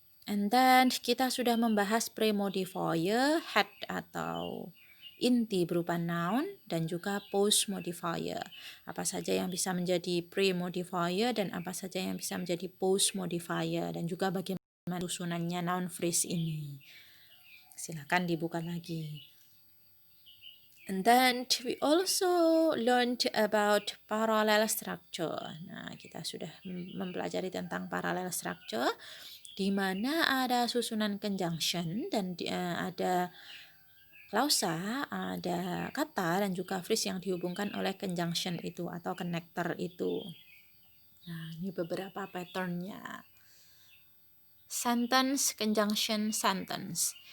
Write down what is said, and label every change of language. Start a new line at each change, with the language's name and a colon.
English: And then
Indonesian: kita sudah membahas pre-modifier, had atau inti berupa noun dan juga post modifier. Apa saja yang bisa menjadi pre-modifier dan apa saja yang bisa menjadi post modifier dan juga bagaimana susunannya noun phrase ini. Silakan dibuka lagi.
English: And then we also learned about parallel structure.
Indonesian: Nah, kita sudah mempelajari tentang parallel structure di mana ada susunan conjunction dan ada klausa, ada kata dan juga phrase yang dihubungkan oleh conjunction itu atau connector itu. Nah, ini beberapa patternnya.
English: Sentence, conjunction, sentence.